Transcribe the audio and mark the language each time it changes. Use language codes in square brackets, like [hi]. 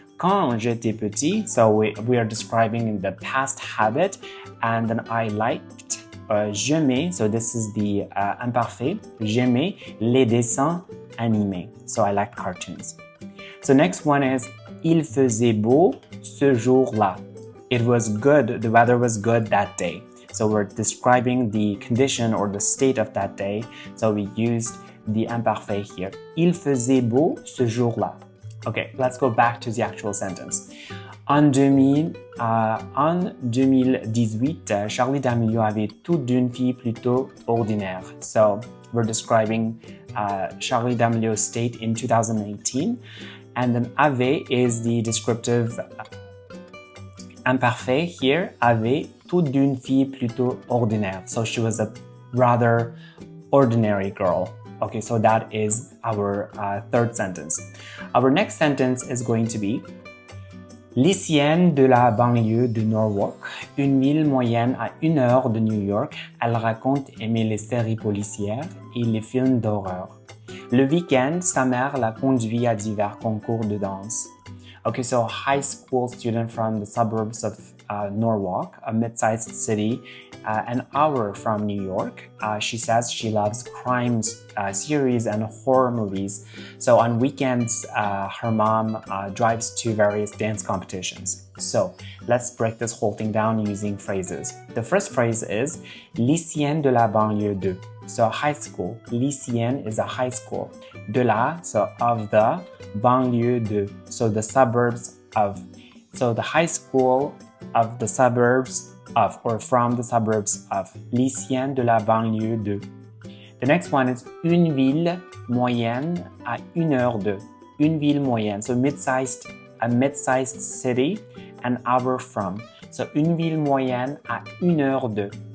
[fr] Quand j'étais petit, [en] so we are describing the past habit, and then I liked j'aimais, so this is the imparfait, [fr] j'aimais les dessins animés. [en] So I like cartoons. So next one is [fr] il faisait beau ce jour-là. [en] it was good, the weather was good that day. So we're describing the condition or the state of that day. So we used the imparfait here. [fr] Il faisait beau ce jour-là. [en] Okay, let's go back to the actual sentence. [fr] En 2018, Charli D'Amelio avait tout d'une fille plutôt ordinaire. [en] So we're describing Charli D'Amelio's state in 2018. And then avait is the descriptive imparfait here. [fr] Avait tout d'une fille plutôt ordinaire. [en] So she was a rather ordinary girl. Okay, so that is our third sentence. Our next sentence is going to be [fr] lycéenne de la banlieue de Norwalk, une ville moyenne à 1 heure de New York, elle raconte aimer les séries policières et les films d'horreur. Le week-end, sa mère la conduit à divers concours de danse. [en] Okay, so high school student from the suburbs of Norwalk, a mid-sized city, an hour from New York. She says she loves crime series and horror movies. So on weekends, her mom drives to various dance competitions. So let's break this whole thing down using phrases. The first phrase is [fr] lycéenne de la banlieue de. [en] So high school. Lycéenne is a high school. De la, so of the, [fr] banlieue de, [en] so the suburbs of. So the high school of the suburbs of, or from the suburbs of. [fr] Lycéenne de la banlieue de. [en] The next one is [fr] une ville moyenne à 1 heure de. Une ville moyenne, [en] so a mid-sized city, an hour from. [fr] So une ville moyenne à 1 heure de.